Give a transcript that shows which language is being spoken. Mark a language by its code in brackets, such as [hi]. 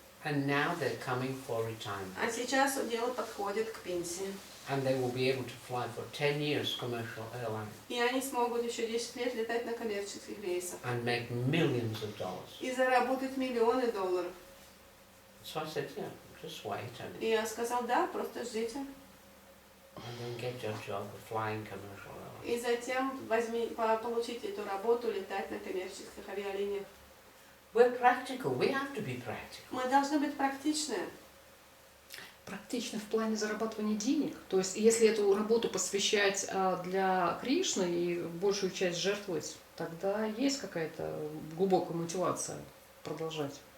[en] And now they're coming for retirement. [ru] А сейчас дело подходит к пенсии. [en] And they will be able to fly for 10 years commercial airline. [ru] И они смогут еще 10 лет летать на коммерческих рейсах. [en] And make millions of dollars. [ru] И заработать миллионы долларов. [en] So I said, yeah, just wait and [ru] И я сказал, да, просто ждите. [en] then get your job of flying commercial airline. [ru] И затем получите эту работу, летать на коммерческих авиалиниях. [en] We're practical. We have to be practical. [ru] Мы должны быть практичны. Практично в плане зарабатывания денег. То есть, если эту работу посвящать для Кришны и большую часть жертвовать, тогда есть какая-то глубокая мотивация продолжать.